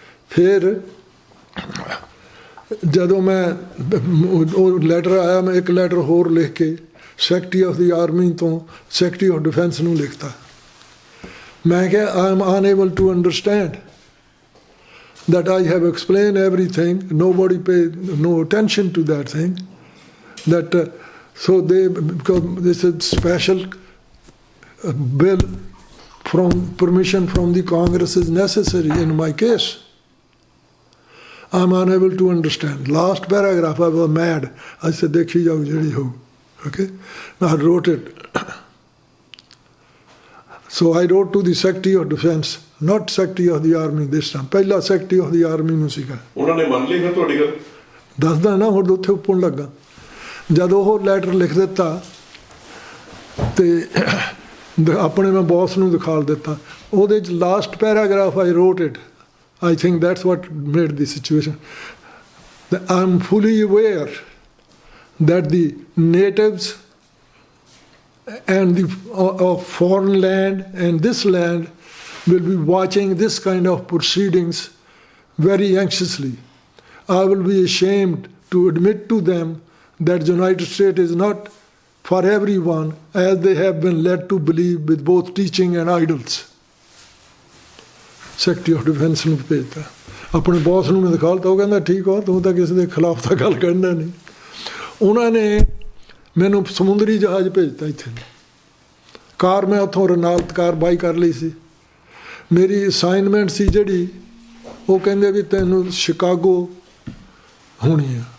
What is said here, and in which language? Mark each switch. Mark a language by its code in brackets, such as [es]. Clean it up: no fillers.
[pa] ਫਿਰ ਜਦੋਂ ਮੈਂ ਉਹ ਲੈਟਰ ਆਇਆ, ਮੈਂ ਇੱਕ ਲੈਟਰ ਹੋਰ ਲਿਖ ਕੇ ਸੈਕਟਰੀ ਆਫ ਦੀ ਆਰਮੀ ਤੋਂ ਸੈਕਟਰੀ ਆਫ ਡਿਫੈਂਸ ਨੂੰ ਲਿਖਤਾ। ਮੈਂ ਕਿਹਾ [en] I am unable to understand that I have explained everything. Nobody paid no attention to that thing. That so they, because this is special bill from permission from the Congress is necessary in my case. I'm unable to understand. Last paragraph I was mad. I said [pa] dekhi jao jehdi ho. [en] Okay, I wrote it. So I wrote to the Secretary of Defense, not Secretary of the Army this time. [pa] ਪਹਿਲਾ Secretary of the Army ਨੂੰ ਸੀਗਾ। ਉਹਨਾਂ ਨੇ ਮੰਨ ਲਈ ਫਿਰ ਤੁਹਾਡੀ ਗੱਲ? ਦੱਸਦਾ ਨਾ ਹੁਣ ਉੱਥੇ ਉੱਪਰ ਲੱਗਾ। ਜਦ ਉਹ ਲੈਟਰ ਲਿਖ ਦਿੱਤਾ ਤੇ ਆਪਣੇ ਮੈਂ ਬੌਸ ਨੂੰ ਦਿਖਾ ਦਿੱਤਾ। ਉਹਦੇ 'ਚ [en] Last paragraph I wrote it. I think that's what made the situation. I am fully aware that the natives and the of foreign land and this land will be watching this kind of proceedings very anxiously. I will be ashamed to admit to them that the United States is not for everyone as they have been led to believe with both teaching and idols. [pa] Secretary of Defense ਨੂੰ ਭੇਜਤਾ। ਆਪਣੇ boss ਨੂੰ ਮੈਂ ਦਿਖਾਲਤਾ। ਉਹ ਕਹਿੰਦਾ ਠੀਕ ਆ, ਤੂੰ ਤਾਂ ਕਿਸੇ ਦੇ ਖਿਲਾਫ ਤਾਂ ਗੱਲ ਕਰਨਾ ਨਹੀਂ। ਉਹਨਾਂ ਨੇ ਮੈਨੂੰ ਸਮੁੰਦਰੀ ਜਹਾਜ਼ ਭੇਜਤਾ ਇੱਥੇ। ਕਾਰ ਮੈਂ ਉੱਥੋਂ ਰਨਾਲਤ ਕਾਰ ਬਾਈ ਕਰ ਲਈ ਸੀ। ਮੇਰੀ ਅਸਾਈਨਮੈਂਟ ਸੀ ਜਿਹੜੀ, ਉਹ ਕਹਿੰਦੇ ਵੀ ਤੈਨੂੰ ਸ਼ਿਕਾਗੋ ਹੋਣੀ ਆ।